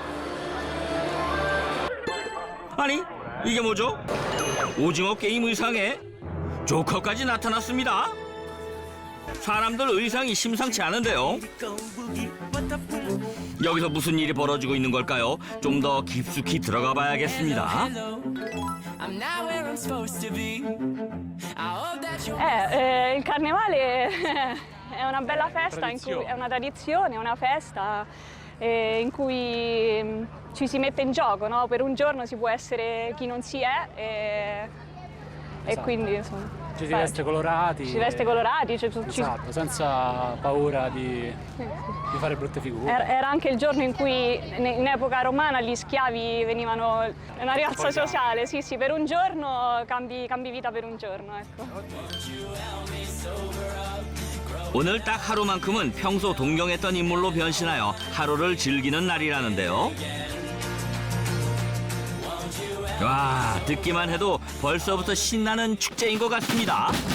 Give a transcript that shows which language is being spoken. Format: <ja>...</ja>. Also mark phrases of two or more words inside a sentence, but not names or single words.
<ko>아니, 이게 뭐죠? 오징어 게임 의상에 조커까지 나타났습니다. 사람들 의상이 심상치 않은데요. 여기서 무슨 일이 벌어지고 있는 걸까요? 좀 더 깊숙이 들어가 봐야겠습니다.</ko> <it>Il carnevale è una bella festa, è una tradizione, è una festa in cui ci si mette in gioco, no? Per un giorno si può essere chi non si è e quindi insomma. Ci si veste colorati. Ci si veste colorati. Esatto, senza paura di fare brutte figure. Era anche il giorno in cui in epoca romana gli schiavi venivano, è una rialza sociale, sì, per un giorno cambi vita per un giorno, ecco.</it> <ko>오늘 딱 하루만큼은 평소 동경했던 인물로 변신하여 하루를 즐기는 날이라는데요. 와, 듣기만 해도 벌써부터 신나는 축제인 것 같습니다.</ko>